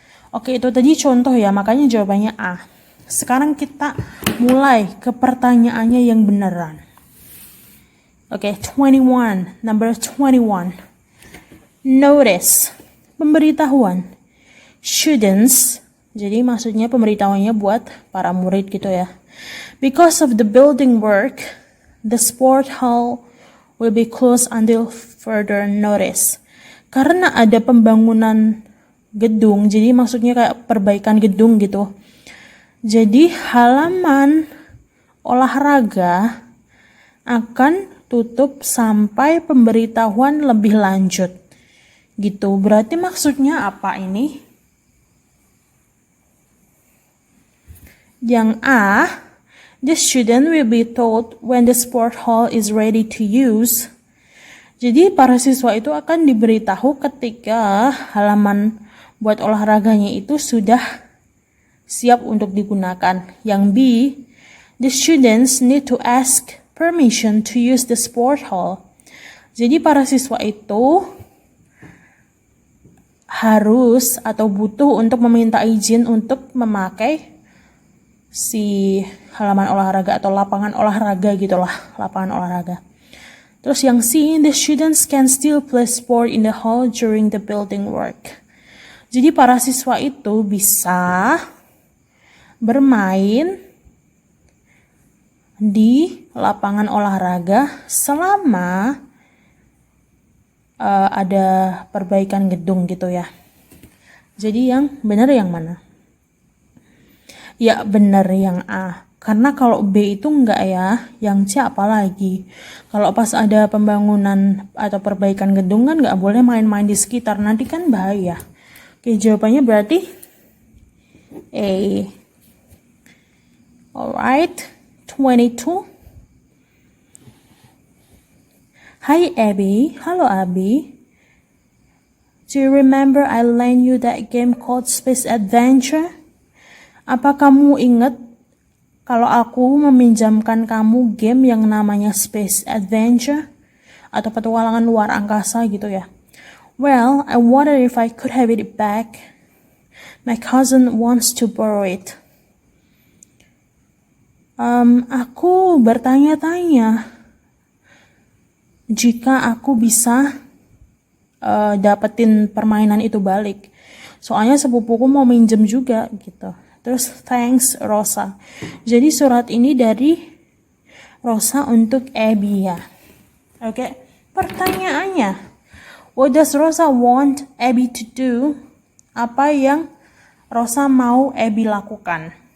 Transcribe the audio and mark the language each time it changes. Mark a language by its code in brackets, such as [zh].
[id] Oke, itu tadi contoh ya, makanya jawabannya A. Sekarang kita mulai ke pertanyaannya yang beneran. Oke, 21, [en] number 21. [id] Notice. pemberitahuan. Students, jadi maksudnya pemberitahuannya buat para murid gitu ya. [en] Because of the building work, the sport hall will be closed until further notice. [id] Karena ada pembangunan gedung, jadi maksudnya kayak perbaikan gedung gitu. Jadi halaman olahraga akan tutup sampai pemberitahuan lebih lanjut. Gitu. Berarti maksudnya apa ini? Yang A, [en] the student will be told when the sport hall is ready to use. [id] Jadi para siswa itu akan diberitahu ketika halaman buat olahraganya itu sudah siap untuk digunakan. Yang B, [en] the students need to ask permission to use the sport hall. [id] Jadi para siswa itu harus atau butuh untuk meminta izin untuk memakai si halaman olahraga atau lapangan olahraga gitulah, lapangan olahraga. Terus yang C, [en] the students can still play sport in the hall during the building work. [id] Jadi para siswa itu bisa bermain di lapangan olahraga selama ada perbaikan gedung gitu ya. Jadi yang benar yang mana? Ya benar yang A. Karena kalau B itu enggak ya, yang C apa lagi? Kalau pas ada pembangunan atau perbaikan gedung kan enggak boleh main-main di sekitar, nanti kan bahaya. Oke, jawabannya berarti A. [en] Alright, 22. Hi Abby, hello Abby. Do you remember I lent you that game called Space Adventure? [id] Apa kamu ingat kalau aku meminjamkan kamu game yang namanya Space Adventure atau petualangan luar angkasa gitu ya? [en] Well, I wonder if I could have it back. My cousin wants to borrow it. [id] Aku bertanya-tanya jika aku bisa dapetin permainan itu balik. Soalnya sepupuku mau minjem juga gitu. Terus thanks Rosa. Jadi surat ini dari Rosa untuk Abby ya. Oke, pertanyaannya, [en] what does Rosa want Abby to do? [id] Apa yang Rosa mau Abby lakukan?